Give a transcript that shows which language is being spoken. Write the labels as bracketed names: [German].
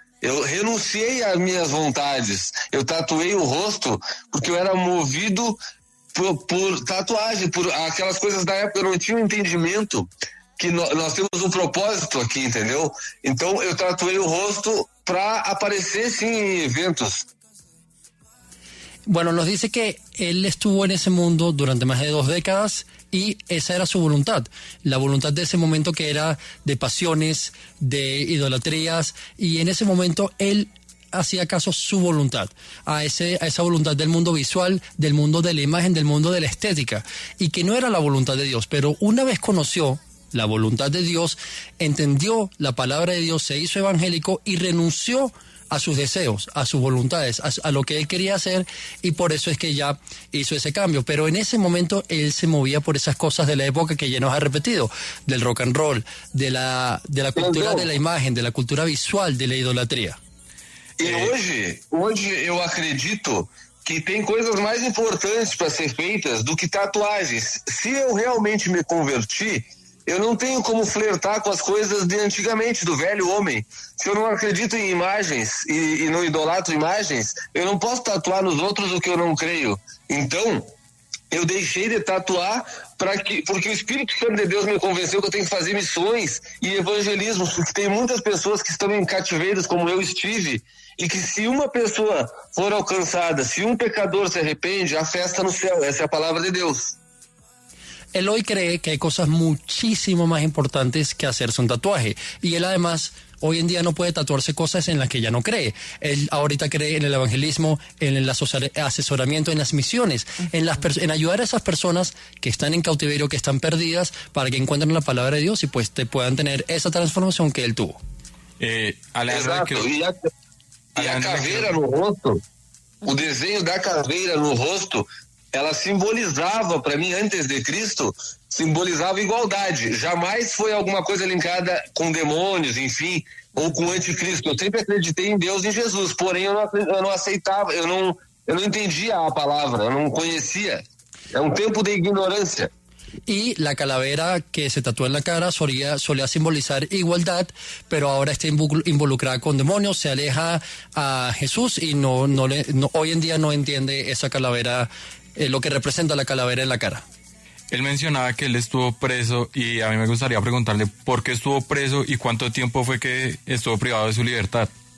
[Portuguese] Eu renunciei às minhas vontades, eu tatuei o rosto porque eu era movido por tatuagem, por aquelas coisas da época. Eu não tinha um entendimento que nós temos um propósito aqui, entendeu? Então eu tatuei o rosto para aparecer sim em eventos. [Spanish] Bueno, nos dice que él estuvo en ese mundo durante más de 2 décadas y esa era su voluntad. La voluntad de ese momento, que era de pasiones, de idolatrías, y en ese momento él hacía caso su voluntad, a esa voluntad del mundo visual, del mundo de la imagen, del mundo de la estética, y que no era la voluntad de Dios. Pero una vez conoció la voluntad de Dios, entendió la palabra de Dios, se hizo evangélico y renunció a sus deseos, a sus voluntades, a lo que él quería hacer, y por eso es que ya hizo ese cambio. Pero en ese momento él se movía por esas cosas de la época que ya nos ha repetido, del rock and roll, de la cultura de la imagen, de la cultura visual, de la idolatría. [Portuguese] E hoje eu acredito que tem coisas mais importantes para ser feitas do que tatuagens. Se eu realmente me converti, eu não tenho como flertar com as coisas de antigamente, do velho homem. Se eu não acredito em imagens e não idolatro imagens, eu não posso tatuar nos outros o que eu não creio. Então, eu deixei de tatuar porque o Espírito Santo de Deus me convenceu que eu tenho que fazer missões e evangelismo, porque tem muitas pessoas que estão em cativeiros, como eu estive, e que se uma pessoa for alcançada, se um pecador se arrepende, há festa no céu. Essa é a palavra de Deus. [Spanish] Él hoy cree que hay cosas muchísimo más importantes que hacerse un tatuaje, y él además hoy en día no puede tatuarse cosas en las que ya no cree. Él ahorita cree en el evangelismo, en el asesoramiento, en las misiones, en ayudar a esas personas que están en cautiverio, que están perdidas, para que encuentren la palabra de Dios y pues puedan tener esa transformación que él tuvo. Alejandro, [Portuguese] E a caveira no rosto, o desenho da caveira no rosto, ela simbolizava, para mim, antes de Cristo, simbolizava igualdade. Jamais foi alguma coisa linkada com demônios, enfim, ou com anticristo. Eu sempre acreditei em Deus e em Jesus, porém eu não aceitava, eu não entendia a palavra, eu não conhecia. É um tempo de ignorância. [Spanish] Y la calavera que se tatúa en la cara solía simbolizar igualdad, pero ahora está involucrada con demonios, se aleja a Jesús y hoy en día no entiende esa calavera, lo que representa la calavera en la cara. Él mencionaba que él estuvo preso y a mí me gustaría preguntarle por qué estuvo preso y cuánto tiempo fue que estuvo privado de su libertad.